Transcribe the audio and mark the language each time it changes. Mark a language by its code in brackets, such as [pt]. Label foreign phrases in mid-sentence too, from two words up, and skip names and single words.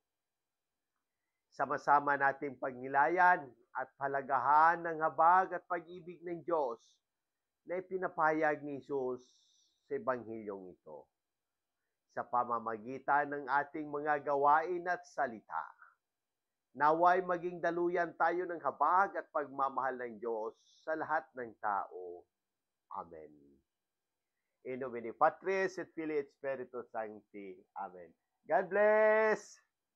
[tl] Sama-sama nating pagnilayan at palagahan ng habag at pag-ibig ng Diyos na ipinapahayag ni Jesus sa Ebanghilyong ito sa pamamagitan ng ating mga gawain at salita. Naway maging daluyan tayo ng habag at pagmamahal ng Diyos sa lahat ng tao. Amen. [la] In nomine Patris et Filii et Spiritus Sancti. [en] Amen. God bless!